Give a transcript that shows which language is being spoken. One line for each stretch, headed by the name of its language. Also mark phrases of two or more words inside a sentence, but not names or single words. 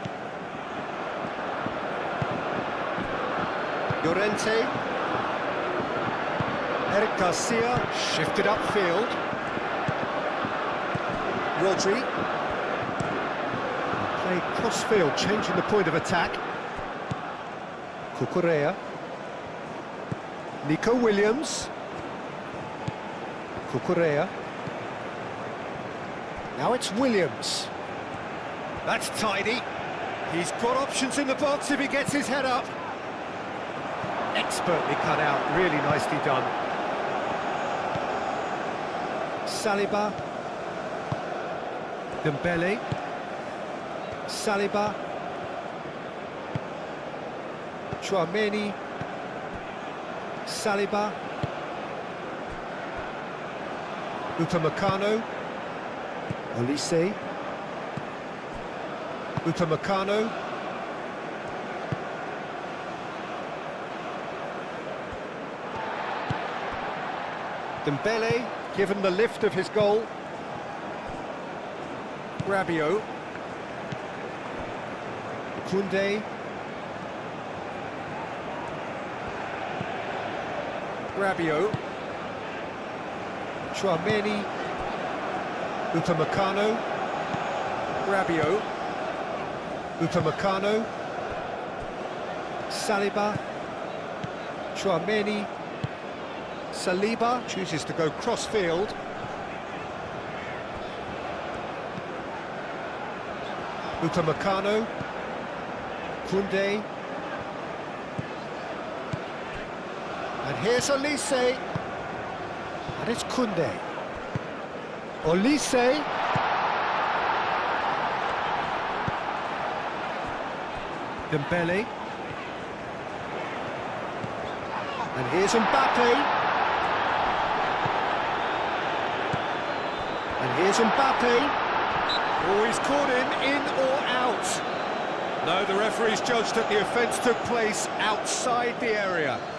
English: Llorente. Eric Garcia shifted upfield. Rodri. Played cross-field, changing the point of attack. Cucurella. Nico Williams. Cucurella. Now it's Williams. That's tidy. He's got options in the box if he gets his head up. Expertly cut out, really nicely done. Saliba. Dembele. Saliba. Chouameni. Saliba. Upamecano. Olise. Upamecano. Dembele, given the lift of his goal. Rabiot. Koundé. Rabiot. Chouameni. Upamecano. Rabiot. Upamecano. Saliba. Chouameni. Saliba chooses to go cross-field. Upamecano. Koundé. And here's Olise. And it's Koundé. Olise. Dembele. And here's Mbappe. And here's Mbappe. Oh, he's caught him in or out. No, the referee's judged that the offence took place outside the area.